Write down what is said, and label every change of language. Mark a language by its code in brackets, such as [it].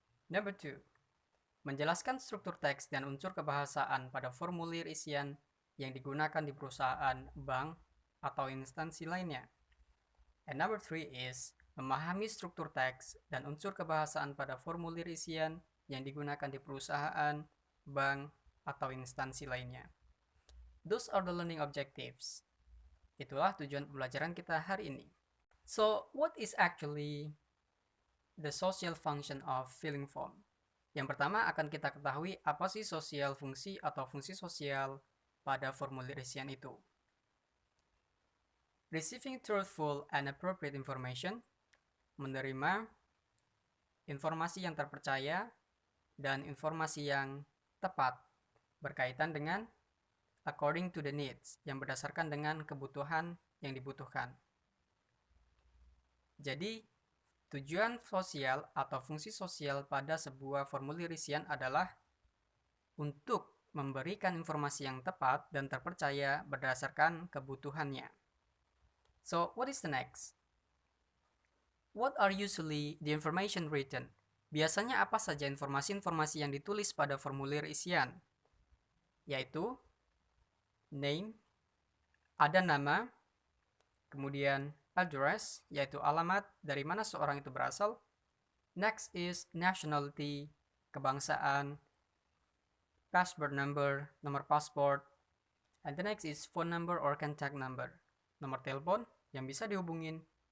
[en] Number two, [id] menjelaskan struktur teks dan unsur kebahasaan pada formulir isian yang digunakan di perusahaan, bank, atau instansi lainnya. [en] And number three is [id] memahami struktur teks dan unsur kebahasaan pada formulir isian yang digunakan di perusahaan, bank, atau instansi lainnya. [en] Those are the learning objectives. [id] Itulah tujuan pembelajaran kita hari ini. [en] So, what is actually the social function of filling form? [id] Yang pertama akan kita ketahui apa sih sosial fungsi atau fungsi sosial pada formulir isian itu. [en] Receiving truthful and appropriate information, [id] menerima informasi yang terpercaya dan informasi yang tepat berkaitan dengan [en] according to the needs, [id] yang berdasarkan dengan kebutuhan yang dibutuhkan. Jadi, tujuan sosial atau fungsi sosial pada sebuah formulir isian adalah untuk memberikan informasi yang tepat dan terpercaya berdasarkan kebutuhannya. [en] So, what is the next? What are usually the information written? [id] Biasanya apa saja informasi-informasi yang ditulis pada formulir isian? Yaitu name, ada nama, kemudian address, yaitu alamat dari mana seorang itu berasal. [en] Next is nationality, [id] kebangsaan, [en] passport number, [id] nomor pasport, [en] and the next is phone number or contact number, [id] nomor telepon yang bisa dihubungin.